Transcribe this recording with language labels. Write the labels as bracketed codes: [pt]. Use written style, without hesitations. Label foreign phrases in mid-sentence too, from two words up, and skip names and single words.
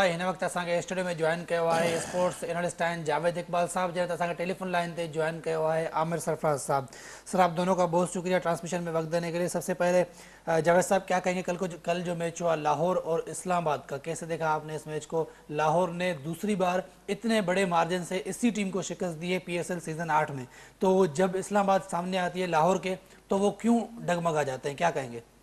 [sd] हिन वक़्तु असांखे स्टूडियो में जॉइन कयो आहे स्पोर्ट्स एनालिस्ट आहिनि जावेद इकबाल साहब, जंहिं असांखे टेलीफोन लाइन ते जॉइन कयो आहे आमिर सरफराज साहब। [hi] सर, आप दोनों का बहुत शुक्रिया ट्रांसमिशन में वक्त देने के लिए। सबसे पहले जावेद साहब, क्या कहेंगे कल जो मैच हुआ लाहौर और इस्लामाबाद का, कैसे देखा आपने इस मैच को? लाहौर ने दूसरी बार इतने बड़े मार्जिन से इसी टीम को शिकस्त दी है PSL सीजन 8 में, तो जब इस्लामाबाद सामने आती है लाहौर के, तो वो क्यों डगमगा जाते हैं, क्या कहेंगे?